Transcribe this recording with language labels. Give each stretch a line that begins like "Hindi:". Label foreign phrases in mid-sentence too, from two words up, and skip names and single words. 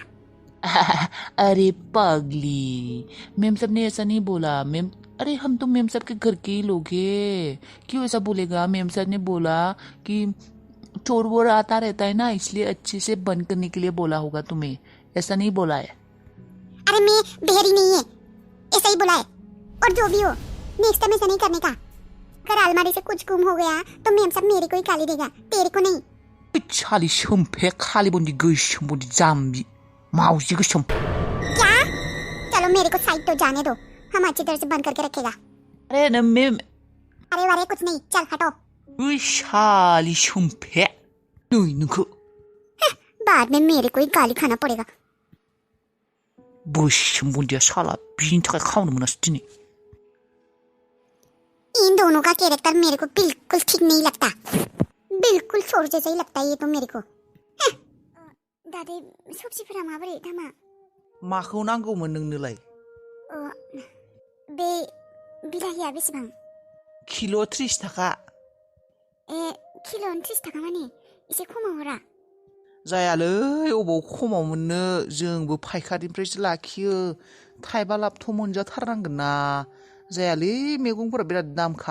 Hindi: अरे पगली मेम साहब ने ऐसा नहीं बोला अरे हम तो मेम साहब के घर के ही लोग हैं क्यों ऐसा बोलेगा मेम साहब ने बोला कि चोर वोर आता रहता है ना इसलिए अच्छे से बंद करने के लिए बोला होगा तुम्हें ऐसा नहीं बोला है अरे मैं बहरी नहीं है ऐसा ही बोला है और जो भी हो नेक्स्ट टाइम ऐसा नहीं करने का अगर अलमारी से कुछ गुम हो गया तो मेम साहब मेरे को ही गाली देगा तेरे को नहीं
Bodo: खाली सोमफे खाली बंदी गोसोम बंदी जाम्बी माउजी गोसोम
Hindi: क्या चलो मेरे को साइड तो जाने दो हम अच्छी तरह से बंद करके रखेगा अरे न मेम अरे कुछ नहीं चल हटो
Bodo: शाली सोमफे
Hindi: बाद में मेरे को ही गाली खाना पड़ेगा
Bodo: गोसोम बंदिया साला बिनि थाखाय खावनो मोनासै दिनै
Hindi: इन दोनों का कैरेक्टर मेरे को बिल्कुल ठीक नहीं लगता बिल्कुल चोर जैसा ही लगता है ये तो मेरे को
Bodo: दादी सबजिफोरा माबोरै दामा माखौ नांगौमोन नोंनोलाय बे बिलाहिया बेसेबां किल' 30 थाखा किल'आवनो 30 थाखा माने एसे खमाव हरा जायालै अबाव खमाव मोननो जोंबो फायखारिनिफ्रायसो लाखियो थाइबा लाबथ' मोनजाथारनांगोन ना जायालै मैगंफोरा बिराद दामखा